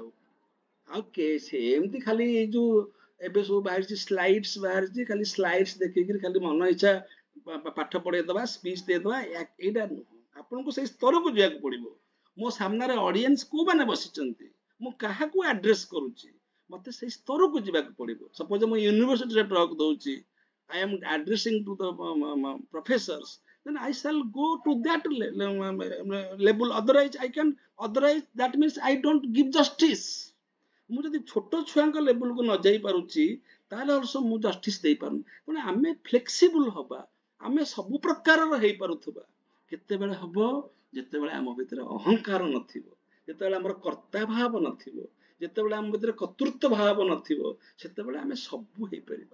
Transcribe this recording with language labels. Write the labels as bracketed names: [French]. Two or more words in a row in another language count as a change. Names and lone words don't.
[Odia] ଆଉ ସେମିତି ଖାଲି ଏଇ ଯୋଉ ଏବେ ସବୁ ବାହାରିଛି ସ୍ଲାଇଡ୍ସ ବାହାରିଛି, ଖାଲି ସ୍ଲାଇଡ୍ସ ଦେଖିକିରି ଖାଲି ମନ ଇଚ୍ଛା ପାଠ ପଢେଇଦବା, ସ୍ପିଚ ଦେଇଦବା, ଏଇଟା ନୁହଁ। ଆପଣଙ୍କୁ ସେଇ ସ୍ତରକୁ ଯିବାକୁ ପଡିବ। ମୋ ସାମ୍ନାରେ ଅଡିଏନ୍ସ କୋଉମାନେ ବସିଛନ୍ତି, ମୁଁ କାହାକୁ ଆଡ୍ରେସ କରୁଛି, ମତେ ସେଇ ସ୍ତରକୁ ଯିବାକୁ ପଡିବ। ସପୋଜ ମୁଁ ୟୁନିଭର୍ସିଟିରେ ଟକ୍ ଦଉଛି, [English] I am addressing to the professors, then I shall go to that level. Otherwise that means I don't give justice. [Odia] ମୁଁ ଯଦି ଛୋଟ ଛୁଆଙ୍କ ଲେବୁଲକୁ ନ ଯାଇ ପାରୁଛି ତାହେଲେ ଅବଶ୍ୟ ମୁଁ ଜଷ୍ଟିସ ଦେଇପାରୁନି। ତେଣୁ ଆମେ ଫ୍ଲେକ୍ସିବୁଲ ହବା, ଆମେ ସବୁ ପ୍ରକାରର ହେଇପାରୁଥିବା। କେତେବେଳେ ହବ? ଯେତେବେଳେ ଆମ ଭିତରେ ଅହଙ୍କାର ନଥିବ, ଯେତେବେଳେ ଆମର କର୍ତ୍ତା ଭାବ ନଥିବ, ଯେତେବେଳେ ଆମ ଭିତରେ କର୍ତ୍ତୃତ୍ୱ ଭାବ ନଥିବ, ସେତେବେଳେ ଆମେ ସବୁ ହେଇପାରିବା।